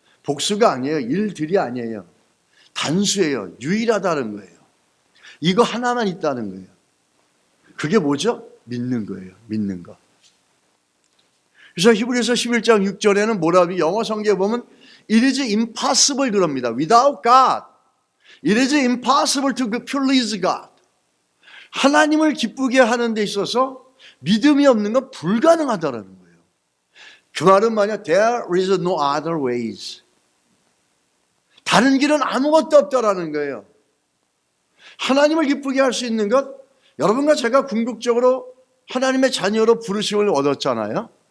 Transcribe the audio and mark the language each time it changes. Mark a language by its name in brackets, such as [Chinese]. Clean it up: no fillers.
[Korean] 복수가 아니에요. 일들이 아니에요. 단수예요. 유일하다는 거예요. 이거 하나만 있다는 거예요. 그게 뭐죠? 믿는 거예요. 믿는 거. 그래서 히브리서 11장 6절에는 뭐라고 영어 성경에 보면 [English] It is impossible [Korean] 그럽니다. [English] Without God. It is impossible to please God. [Korean] 하나님을 기쁘게 하는 데 있어서 믿음이 없는 건 불가능하다는 거예요. 그 말은 뭐냐? [English] There is no other ways. [Korean] 다른 길은 아무것도 없다라는 거예요. 하나님을 기쁘게 할 수 있는 것, 여러분과 제가 궁극적으로 하나님의 자녀로 부르심을 얻었잖아요.